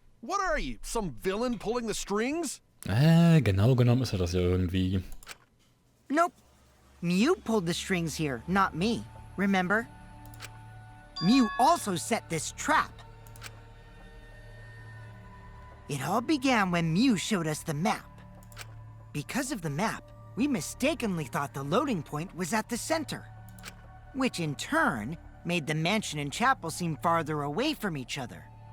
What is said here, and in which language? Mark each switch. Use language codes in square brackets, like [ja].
[en] What are you, some villain pulling the strings? [de] Genau genommen ist das ja irgendwie. [en] Nope. Mew pulled the strings here, not me. Remember? Mew also set this trap. It all began when Mew showed us the map. Because of the map, we mistakenly thought the loading point was at the center, which in turn made the mansion and chapel seem farther away from each other.